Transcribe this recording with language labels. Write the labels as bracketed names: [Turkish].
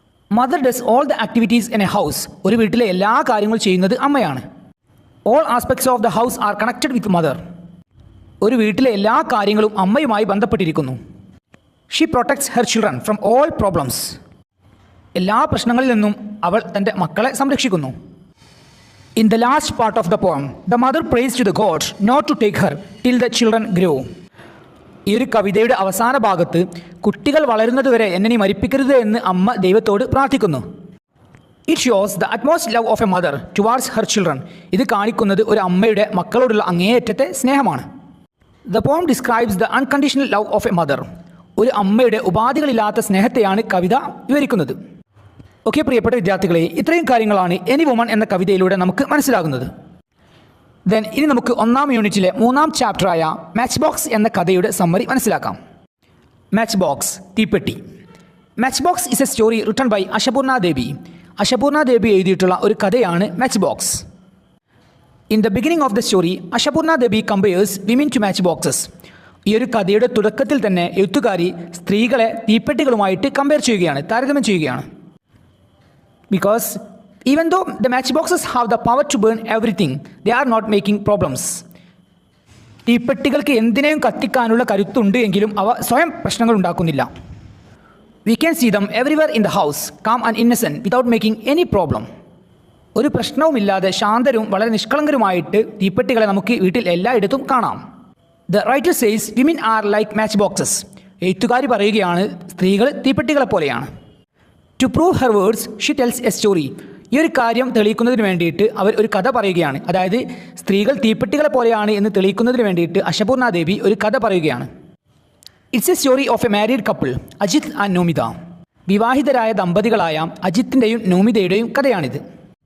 [English] Mother does all the activities in a house. [Malayalam] ഒരു വീട്ടിലെ എല്ലാ കാര്യങ്ങളും ചെയ്യുന്നത് അമ്മയാണ്. [English] All aspects of the house are connected with mother. [Malayalam] ഒരു വീട്ടിലെ എല്ലാ കാര്യങ്ങളും അമ്മയുമായി ബന്ധപ്പെട്ടിരിക്കുന്നു. [English] She protects her children from all problems. [Malayalam] എല്ലാ പ്രശ്നങ്ങളിൽ നിന്നും അവൾ തൻ്റെ മക്കളെ സംരക്ഷിക്കുന്നു. [English] In the last part of the poem, the mother prays to the god not to take her till the children grow. [Malayalam] ഈ ഒരു കവിതയുടെ അവസാന ഭാഗത്ത് കുട്ടികൾ വളരുന്നതുവരെ എന്നെ നീ മരിപ്പിക്കരുത് എന്ന് അമ്മ ദൈവത്തോട് പ്രാർത്ഥിക്കുന്നു. [English] It shows the utmost love of a mother towards her children. [Malayalam] ഇത് കാണിക്കുന്നത് ഒരു അമ്മയുടെ മക്കളോടുള്ള അങ്ങേയറ്റത്തെ സ്നേഹമാണ്. [English] The poem describes the unconditional love of a mother. [Malayalam] ഒരു അമ്മയുടെ ഉപാധികളില്ലാത്ത സ്നേഹത്തെയാണ് കവിത വിവരിക്കുന്നത്. ഓക്കെ പ്രിയപ്പെട്ട വിദ്യാർത്ഥികളെ, ഇത്രയും കാര്യങ്ങളാണ് എനി വുമൺ എന്ന കവിതയിലൂടെ നമുക്ക് മനസ്സിലാകുന്നത്. ദെൻ ഇനി നമുക്ക് ഒന്നാം യൂണിറ്റിലെ 3-ാം ചാപ്റ്ററായ മാച്ച് ബോക്സ് എന്ന കഥയുടെ സമ്മറി മനസ്സിലാക്കാം. [English] Match box, തീപ്പെട്ടി. Match box is a story written by Ashapurna Devi. Ashapurna Devi [Malayalam] എഴുതിയിട്ടുള്ള ഒരു കഥയാണ് [English] Match box. In the beginning of the story Ashapurna Devi compares women to match boxes. [Malayalam] ഈ ഒരു കഥയുടെ തുടക്കത്തിൽ തന്നെ എഴുത്തുകാരി സ്ത്രീകളെ തീപ്പെട്ടികളുമായിട്ട് കമ്പയർ ചെയ്യുകയാണ്, താരതമ്യം ചെയ്യുകയാണ്. [English] Because even though the matchboxes have the power to burn everything, they are not making problems. [Malayalam] തീപ്പെട്ടികൾക്ക് എന്തിനേയും കത്തിക്കാനുള്ള കരുത്തുണ്ട് എങ്കിലും അവ സ്വയം പ്രശ്നങ്ങൾ ഉണ്ടാക്കുന്നില്ല. [English] We can see them everywhere in the house, calm and innocent, without making any problem. [Malayalam] ഒരു പ്രശ്നവുമില്ലാതെ ശാന്തരും വളരെ നിഷ്കളങ്കരുമായിട്ട് തീപ്പെട്ടികളെ നമുക്ക് വീട്ടിൽ എല്ലായിടത്തും കാണാം. [English] The writer says women are like matchboxes. [Malayalam] എഴുത്തുകാരി പറയുകയാണ് സ്ത്രീകൾ തീപ്പെട്ടികളെ പോലെയാണ്. [English] To prove her words she tells a story. [Malayalam] ഈ ഒരു കാര്യം തെളിയിക്കുന്നതിന് വേണ്ടിയിട്ട് അവർ ഒരു കഥ പറയുകയാണ്. അതായത് സ്ത്രീകൾ തീപ്പെട്ടികളെ പോലെയാണ് എന്ന് തെളിയിക്കുന്നതിന് വേണ്ടിയിട്ട് അശപൂർണ ദേവി ഒരു കഥ പറയുകയാണ്. [English] It's a story of a married couple, Ajit and Nomita. [Malayalam] വിവാഹിതരായ ദമ്പതികളായ അജിത്തിൻ്റെയും നോമിതയുടെയും കഥയാണിത്.